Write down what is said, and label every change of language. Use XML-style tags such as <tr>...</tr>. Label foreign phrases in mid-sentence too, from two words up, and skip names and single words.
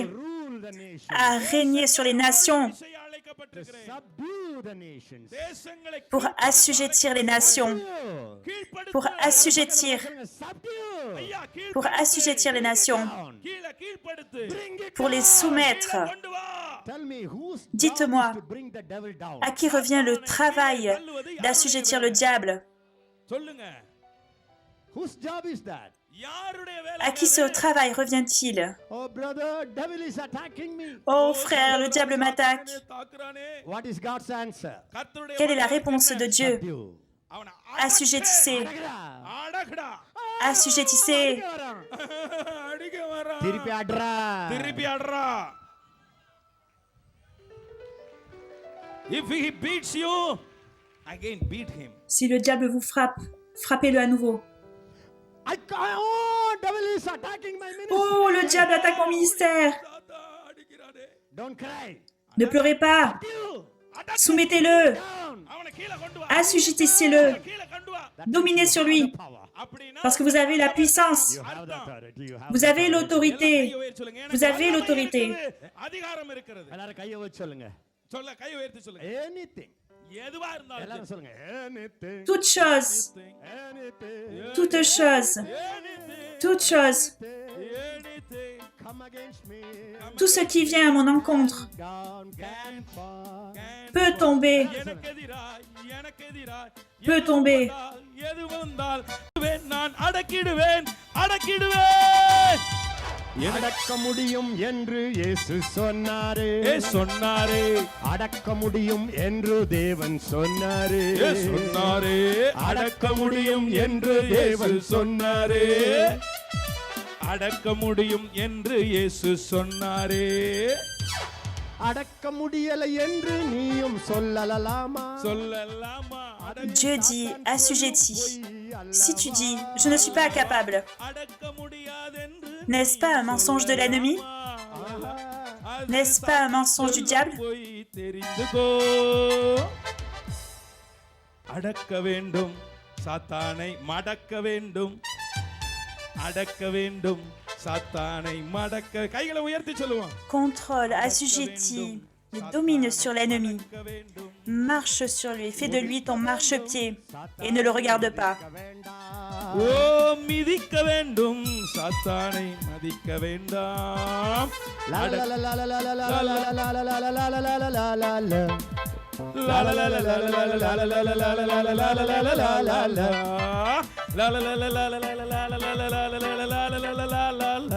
<en>to rule the nation,</en> <fr>à régner sur les nations,</fr> <en>to subdue the nations.</en> <fr>pour assujettir les nations, pour assujettir, pour assujettir les nations, pour les soumettre.</fr> <en>Tell me whose</en> <fr>Dites-moi,</fr> <en>job is to bring the devil down.</en> <fr>à qui revient le travail d'assujettir le diable?</fr> <ta>சொல்லுங்க,</ta> <en>Whose job is that?</en> <ta>யாருடைய வேலை?</ta> <fr>À qui ce travail revient-il?</fr> <en>Oh brother, devil is attacking me.</en> <fr>Oh frère, le diable m'attaque.</fr> <ta>தாக்குறானே.</ta> <en>What is God's answer?</en> <ta>கர்த்தருடைய</ta> <fr>Quelle est la réponse de Dieu?</fr> <en>You.</en> <ta>அவனை</ta> <fr>Assujettissez,</fr> <ta>அடக்குடா.</ta> <fr>assujettissez.</fr> <ta>அடிக்க வரான். திருப்பி அட்ரா. திருப்பி ஆடுறா.</ta> <en>If he beats you, again beat him.</en> <fr>Si le diable vous frappe, frappez-le à nouveau.</fr> <en>Oh, devil is attacking my ministry.</en> <fr>Oh, le diable attaque mon ministère.</fr> <ta>தாத்தா அடிக்கிறானே.</ta> <en>Don't cry.</en> <fr>Ne pleurez pas.</fr> <en>You.</en> <fr>Soumettez-le.</fr> <en>Down.</en> <ta>அவனை கீழ கொண்டு வா.</ta> <fr>Assujettissez-le.</fr> <ta>கீழ கொண்டு வா.</ta> <fr>Dominez sur lui.</fr> <en>Power.</en> <ta>அப்படினா</ta> <fr>Parce que vous avez la puissance.</fr> <en>You have the authority. You have</en> <fr>Vous</fr> <en>the</en> <fr>avez</fr> <en>authority.</en> <fr>l'autorité. Vous avez l'autorité.</fr> <ta>அதிகாரம் இருக்கிறது. எல்லாரும் கையை வச்சு சொல்லுங்க. சொல்ல கை உயர்த்தி சொல்லுங்க.</ta> <en>Anything.</en> <ta>எதுவா இருந்தாலும் எல்லாரும் சொல்லுங்க.</ta> <en>Anything,</en> <fr>toute chose,</fr> <en>anything,</en> <fr>toute chose, toute chose,</fr> <en>anything come against me.</en> <fr>tout ce qui vient à mon encontre</fr> <en>Down can fall.</en> <fr>peut tomber,</fr> <ta>எனக்கு எதிராய்</ta> <fr>peut tomber.</fr> <ta>எது வந்தால் நான் அடக்கிடுவேன் அடக்க முடியும் என்று இயேசு சொன்னாரே. சொன்னாரே அடக்க முடியும் என்று தேவன் சொன்னாரே. சொன்னாரே அடக்க முடியும் என்று தேவன் சொன்னாரே அடக்க முடியும் என்று இயேசு சொன்னாரே அடக்க முடியலை என்று நீயும் சொல்லலாமா? சொல்லலாமா</ta> <fr>Dieu dit assujetti. Si tu dis je ne suis pas capable,</fr> <ta>அடக்க முடியாதென்று</ta> <fr>n'est-ce pas un mensonge de l'ennemi? N'est-ce pas un mensonge du diable?</fr> <ta>போய் தெரிந்துகோ அடக்க வேண்டும் சாத்தானை மடக்க வேண்டும் அடக்க வேண்டும் சாத்தானை மடக்க கைகளை உயர்த்தி சொல்லுவோம்</ta> <fr>Contrôle, assujetti, et domine sur l'ennemi. Marche sur lui, fais de lui ton marchepied et ne le regarde pas.</fr> <ta>ஓ மிதிக்க வேண்டும் சாத்தானை மதிக்க வேண்டாம் La la la la la la la la la la la la la la la la la la la. La la la la la la la la la la la la la la la la la la la la. La la la la la la la la la la la la la la la la la la la la.</ta>